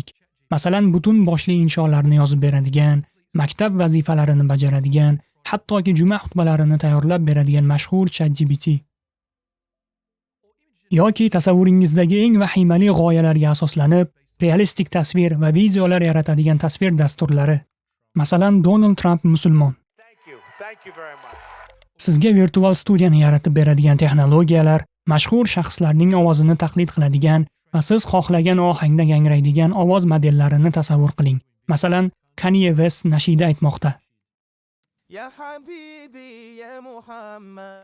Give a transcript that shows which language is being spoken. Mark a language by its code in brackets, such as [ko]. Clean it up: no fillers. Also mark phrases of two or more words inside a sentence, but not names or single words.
[uz] Masalan, butun boshli insholarni yozib beradigan, maktab vazifalarini bajaradigan, hattoki juma xutbalarini tayyorlab beradigan mashhur ChatGPT. Yoki tasavvuringizdagi eng vahimali g'oyalarga asoslanib, realistik tasvir va videolar yaratadigan tasvir dasturlari. Masalan, Donald Trump musulmon. [en] Thank you very much. [uz] Sizga virtual studiyani yaratib beradigan texnologiyalar, mashhur shaxslarning ovozini taqlid qiladigan va siz xohlagan ohangda yangraydigan ovoz modellarini tasavvur qiling. Masalan, Kanye West nashida aytmoqda. [ar] يا حبيبي يا محمد.